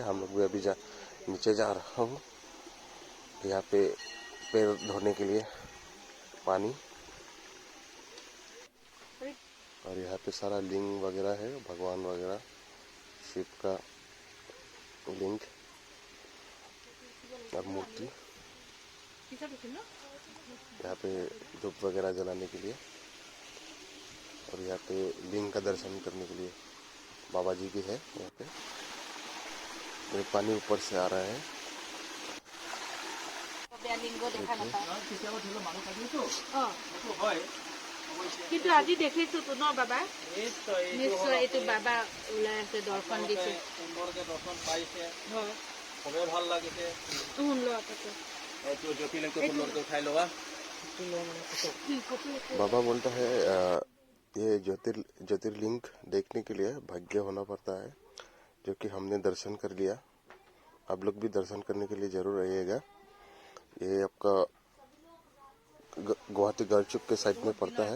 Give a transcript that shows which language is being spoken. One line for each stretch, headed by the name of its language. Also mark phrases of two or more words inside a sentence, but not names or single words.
Hindi: हम लोग भी अभी नीचे जा रहा हूँ। यहाँ पे पैर धोने के लिए पानी, और यहाँ पे सारा लिंग वगैरह है, भगवान वगैरह, शिव का लिंग और मूर्ति। यहाँ पे धूप वगैरह जलाने के लिए और यहाँ पे लिंग का दर्शन करने के लिए बाबा जी भी है। यहाँ पे पानी ऊपर से आ रहा है।
Assamese: কিন্তু আজি দেখিছো তো ন বাবা, নিশ্চয় এইটো বাবা ওলাই আছে, দৰ্শন দিছে, সুন্দৰকে দৰ্শন পাইছে, খুবেই ভাল লাগিছে।
Hindi: बाबा बोलता है ये ज्योतिर्लिंग देखने के लिए भाग्य होना पड़ता है, जो कि हमने दर्शन कर लिया। आप लोग भी दर्शन करने के लिए जरूर आइएगा। ये आपका गुवाहाटी गलचुक के साइड में पड़ता है।